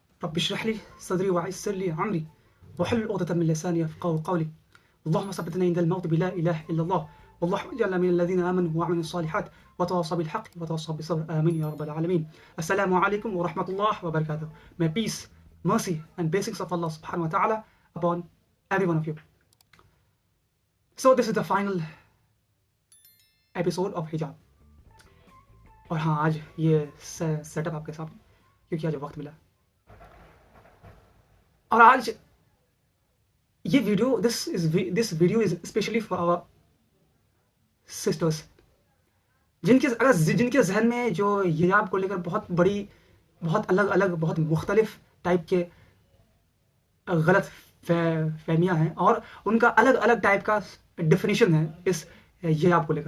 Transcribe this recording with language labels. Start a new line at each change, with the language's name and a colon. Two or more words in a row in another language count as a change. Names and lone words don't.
Arabic: رب اشرح لي صدري ويسر لي أمري واحلل عقدة من لساني يفقهوا قولي اللهم ثبتني عند الموت بلا إله إلا الله واللهم اجعلنا من الذين آمنوا وعملوا الصالحات وتواصوا بالحق وتواصوا بالصبر آمين يا رب العالمين. السلام عليكم ورحمة الله وبركاته.
English: May peace, mercy and blessings of Allah
Arabic: سبحانه وتعالى
English: upon every one of you. So this is the final episode of hijab.
Hindi: और हाँ, आज ये सेटअप आपके सामने क्योंकि आज वक्त मिला। और आज ये वीडियो
English: this video is specially for our sisters
Hindi: जिनके जहन में जो हिजाब को लेकर बहुत बड़ी, बहुत अलग अलग, बहुत मुख्तलिफ टाइप के गलत फहमियाँ हैं और उनका अलग अलग टाइप का डिफिनीशन है इस हिजाब को लेकर।